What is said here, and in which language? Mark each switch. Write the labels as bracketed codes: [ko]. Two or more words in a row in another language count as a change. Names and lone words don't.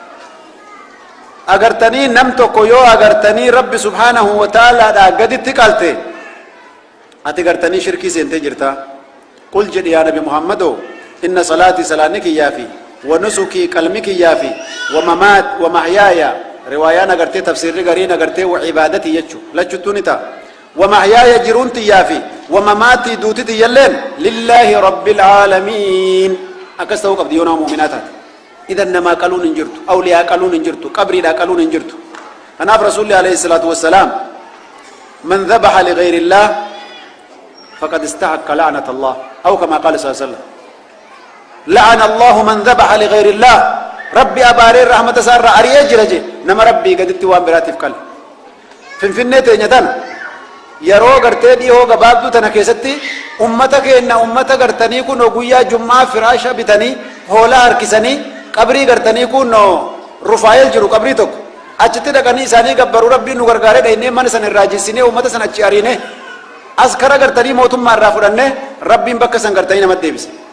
[om] agartanii nam tokko yoo agartanii [ar] ربي سبحانه وتعالى [om] gaditti qalte ati gartanii shirkii seentee jirta qul jedhi yaa nabi muhammadoo [ar] إن صلاتي [om] salaanni kiyyaafi [ar] ونسكي [om] qalmi kiyyaafi [ar] ومحياي [om] riwaayaan agartee tafsiirri gariin agartee [ar] وعبادتي [om] jechu lachuttuu ni ta'a [ar] ومحياي [om] jiruun tiyyaafi [ar] ومماتي [om] duuti tiyyalleen [ar] لله رب العالمين [om] akkas ta'uu qabdi yoo nama mu'minaa taate idan namaa qaluun hin jirtu awliyaa qaluun hin jirtu qabriidhaa qaluun hin jirtu kanaaf rasuulli [ar] عليه الصلاة والسلام من ذبح لغير الله فقد استحق لعنة الله أو كما قال صلى الله عليه وسلم لعن الله من ذبح لغير الله [om] rabbi abaaree rahmata isaa irraa ari'ee jira je nama rabbii gaditti waan biraatiif qale finfinnee teenya tana yeroo gartee dhiyoo gabaabduu tana keessatti ummata keenya ummata gartanii kun guyyaa jummaa firaasha bitanii hoolaa harkisanii qabrii gartanii kun rufaayel jiru qabrii tokko achitti dhaqanii isaanii gabbaruu rabbiin nu gargaaree dhaynee mana sana irraa jinsinee ummata sana achi ariine askara gartanii mootummaa irraa fudhannee rabbiin bakka san gartanii namatti deebise